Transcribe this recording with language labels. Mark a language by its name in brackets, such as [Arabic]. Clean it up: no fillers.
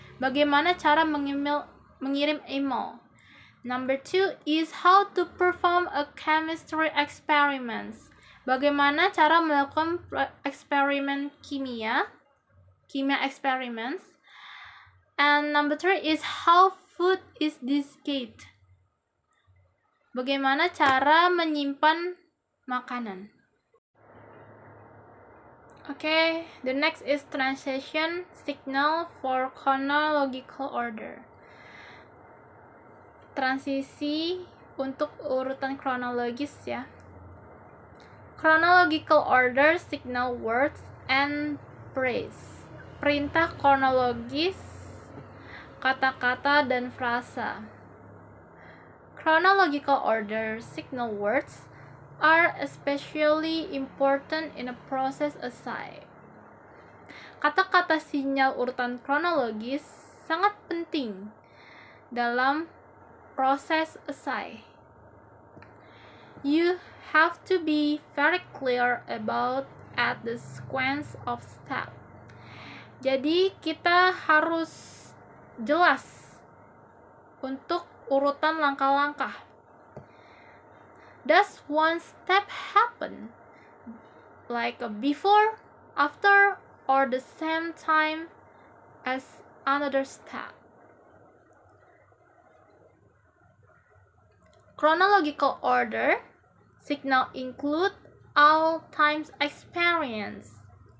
[Indonesian] Bagaimana cara mengirim email. [English] Number 2 is how to perform a chemistry experiments. [Indonesian] Bagaimana cara melakukan eksperimen kimia [English] experiments. And number 3 is how food is discarded. [Indonesian] Bagaimana cara menyimpan makanan. [English] Okay, the next is transition signal for chronological order. [Indonesian] Transisi untuk urutan kronologis ya. [English] Chronological order, signal words, and phrase. [Indonesian] Perintah kronologis, kata-kata, dan frasa. [English] Chronological order, signal words are especially important in a process essay. [Indonesian] Kata-kata sinyal urutan kronologis sangat penting dalam proses essay. [English] You have to be very clear about at the sequence of steps. [Indonesian] Jadi kita harus jelas untuk urutan langkah-langkah. [English] Does one step happen like before, after, or the same time as another step? Chronological order signal include all times experience.